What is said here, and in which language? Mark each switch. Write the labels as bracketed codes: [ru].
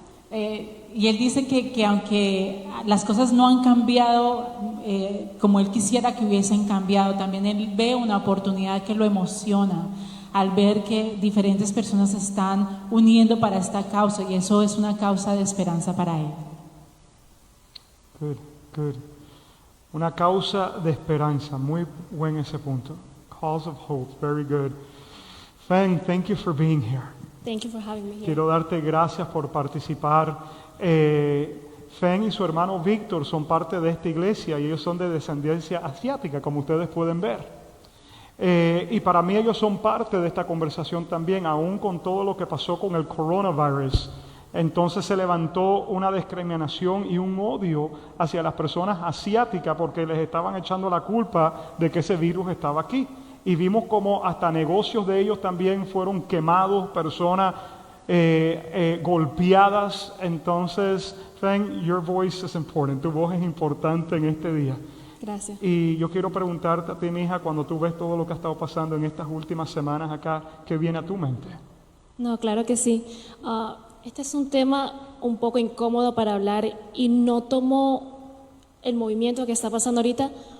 [es] Y él dice que aunque las cosas no han cambiado como él quisiera que hubiesen cambiado, también él ve una oportunidad que lo emociona al ver que diferentes personas se están uniendo para esta causa y eso es una causa de esperanza para él. [en] Good, good. [es] Una causa de esperanza, muy buen ese punto. [en] Cause of hope, very good. Feng, thank you for being here. Thank you for having me here. [es] Quiero darte gracias por participar. Feng y su hermano Víctor son parte de esta iglesia y ellos son de descendencia asiática, como ustedes pueden ver. Y para mí ellos son parte de esta conversación también, aún con todo lo que pasó con el coronavirus. Entonces se levantó una discriminación y un odio hacia las personas asiáticas porque les estaban echando la culpa de que ese virus estaba aquí. Y vimos como hasta negocios de ellos también fueron quemados, personas golpeadas. Entonces, [en] Feng, your voice is important. [es] Tu voz es importante en este día. Gracias. Y yo quiero preguntarte a ti, mi hija, cuando tú ves todo lo que ha estado pasando en estas últimas semanas acá, ¿qué viene a tu mente? No, claro que sí. Este es un tema un poco incómodo para hablar y no tomo el movimiento que está pasando ahorita